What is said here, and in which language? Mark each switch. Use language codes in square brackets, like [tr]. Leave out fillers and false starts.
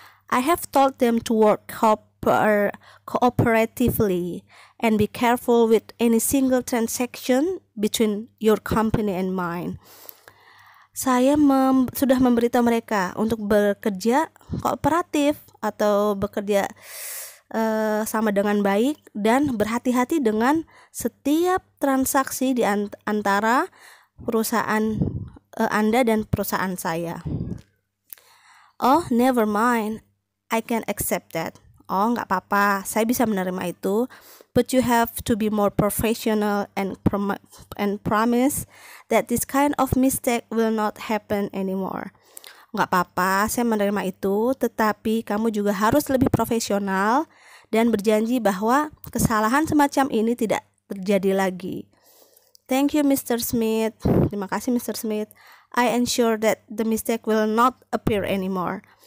[en] I have told them to work cooperatively and be careful with any single transaction between your company and mine. [id] Saya sudah memberitahu mereka untuk bekerja kooperatif atau bekerja sama dengan baik dan berhati-hati dengan setiap transaksi di antara perusahaan Anda dan perusahaan saya. [en] Oh, never mind, I can accept that. [id] Oh, nggak apa-apa, saya bisa menerima itu. [en] But you have to be more professional and promise that this kind of mistake will not happen anymore. [id] Nggak apa-apa, saya menerima itu, tetapi kamu juga harus lebih profesional dan berjanji bahwa kesalahan semacam ini tidak terjadi lagi. [en] Thank you, Mr. Smith. [id] Terima kasih, Mr. Smith. [en] I ensure that the mistake will not appear anymore.